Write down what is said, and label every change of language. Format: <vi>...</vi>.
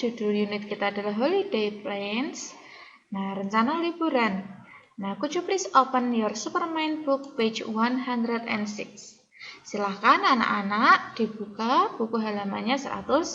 <id>Judul unit kita adalah Holiday Plans. Nah, rencana liburan.</id> <en>Nah, could you please open your Superman book page 106.</en> <id>Silahkan anak-anak dibuka buku halamannya 106.</id>